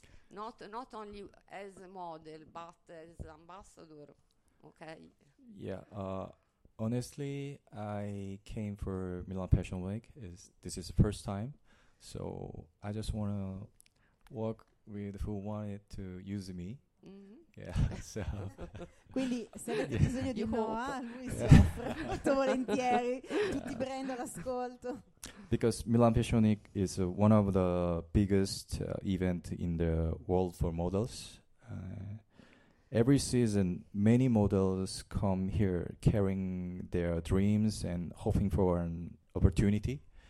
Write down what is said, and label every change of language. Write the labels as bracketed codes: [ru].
[en] Not only as a model, but as ambassador, okay? Yeah, honestly, I came for Milan Fashion Week. This is the first time, so I just want to work with who wanted to use me. Mm-hmm. Yeah, so. [it] Quindi se avete bisogno di Noah, lui si offre molto volentieri. Tutti brand all'ascolto. [en] Because Milan Fashion Week is one of the biggest event in the world for models. Every season, many models come here carrying their dreams and hoping for an opportunity.